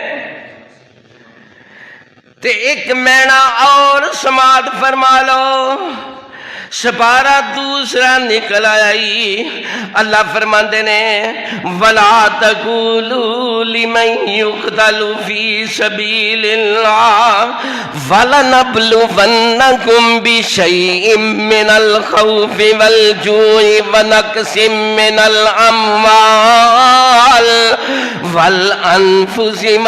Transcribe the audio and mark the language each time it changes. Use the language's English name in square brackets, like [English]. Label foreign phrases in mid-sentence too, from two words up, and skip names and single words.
[Punjabi] تے ایک مینا اور سماعت فرما لو، سپارہ دوسرا نکل آئی۔ اللہ فرماندے نے [Arabic] وَلَا تَقُولُوا لِمَن يُقْتَلُ فِي سَبِيلِ اللَّهِ وَلَنَبْلُوَنَّكُمْ بِشَيْءٍ مِّنَ الْخَوْفِ وَالْجُوعِ وَنَقْصٍ مِّنَ الْأَمْوَالِ وَالْأَنفُسِ